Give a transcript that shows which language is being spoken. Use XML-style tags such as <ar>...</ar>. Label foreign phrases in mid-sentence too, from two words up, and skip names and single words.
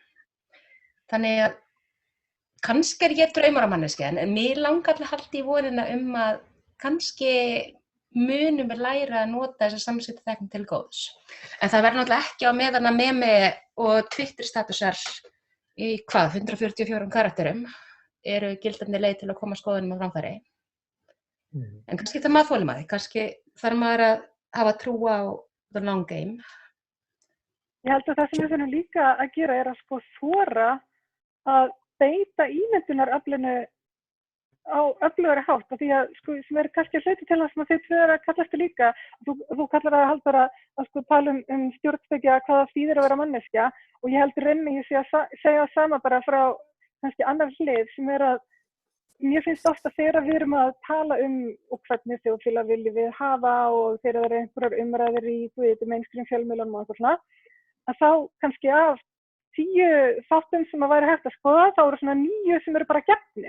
<is>Þannig að kannski er ég draumaramanneskja en mér langar að halda í vonina að kannski munum við læra að nota þessa samskiptatækni til góðs. En það verður náttúrulega ekki á meðan að memi og Twitter-statusar í 144 karakterum eru gildandi leið til að koma skoðunum á framfæri. En kannski það maður þolinmæði, kannski þarf maður að hafa trú á</is> <en>the long game.</en> <is>Ég held að það sem við þurfum líka að gera er að þora að beita ímyndunaraflinu á öflugari hátt, af því að sem er kannski að hluti til það sem að þið tvö eru að kallast líka, þú kallar það Halldór að tala um stjórnspeki að hvaða þýðir að vera manneskja og ég held reyni ég sé að segja það sama bara frá kannski annar hlið sem er að mér finnst ofta þegar við erum að tala og hvernig þjóðfélag viljum við hafa og þegar það eru einhverjar umræður í mainstream fjölmiðlunum og eitthvað svona, að þá kannski af 10 þáttum sem að væri hægt að skoða, þá eru svona 9 sem eru bara gefnir.</is>